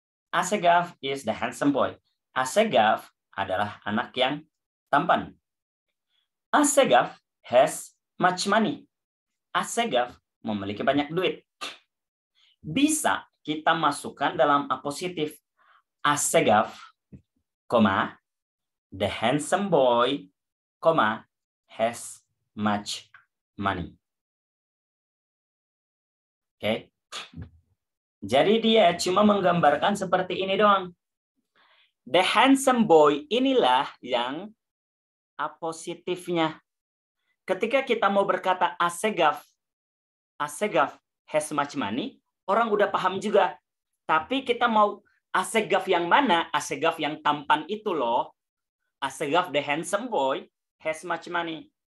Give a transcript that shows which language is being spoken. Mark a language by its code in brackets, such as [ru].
[en] Asegaf is the handsome boy. [id] Asegaf adalah anak yang tampan. [en] Asegaf has much money. [id] Asegaf memiliki banyak duit. Bisa kita masukkan dalam apositif. [en] Asegaf, the handsome boy, has much money. Oke. [id] Jadi dia cuma menggambarkan seperti ini doang. [en] The handsome boy [id] inilah yang apositifnya. Ketika kita mau berkata [en] Asegaf has much money, [id] orang udah paham juga. Tapi kita mau Asegaf yang mana? Asegaf yang tampan itu loh. [en] Asegaf the handsome boy has much money.